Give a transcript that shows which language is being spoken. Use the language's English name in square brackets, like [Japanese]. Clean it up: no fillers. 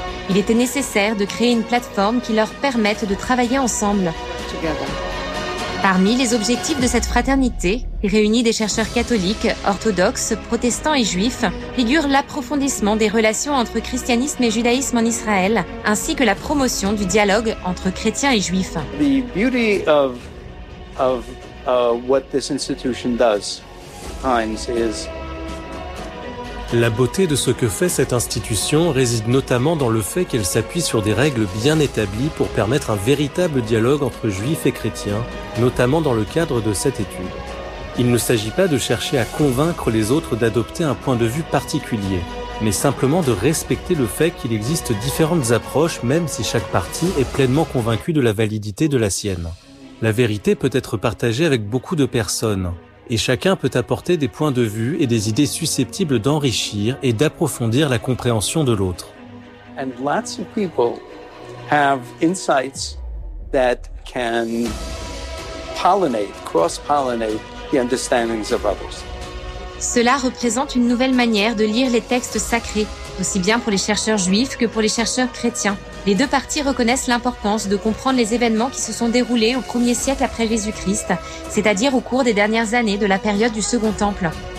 [French] Il était nécessaire de créer une plateforme qui leur permette de travailler ensemble. Parmi les objectifs de cette fraternité, réunis des chercheurs catholiques, orthodoxes, protestants et juifs, figure l'approfondissement des relations entre christianisme et judaïsme en Israël, ainsi que la promotion du dialogue entre chrétiens et juifs. [English] The beauty of what this institution does, Heinz, is... [French] La beauté de ce que fait cette institution réside notamment dans le fait qu'elle s'appuie sur des règles bien établies pour permettre un véritable dialogue entre juifs et chrétiens, notamment dans le cadre de cette étude. Il ne s'agit pas de chercher à convaincre les autres d'adopter un point de vue particulier, mais simplement de respecter le fait qu'il existe différentes approches, même si chaque partie est pleinement convaincue de la validité de la sienne. La vérité peut être partagée avec beaucoup de personnes. Et chacun peut apporter des points de vue et des idées susceptibles d'enrichir et d'approfondir la compréhension de l'autre. [English] And lots of people have insights that can pollinate, cross-pollinate the understandings of others. [French] Cela représente une nouvelle manière de lire les textes sacrés, aussi bien pour les chercheurs juifs que pour les chercheurs chrétiens. Les deux parties reconnaissent l'importance de comprendre les événements qui se sont déroulés au 1er siècle après Jésus-Christ, c'est-à-dire au cours des dernières années de la période du Second Temple.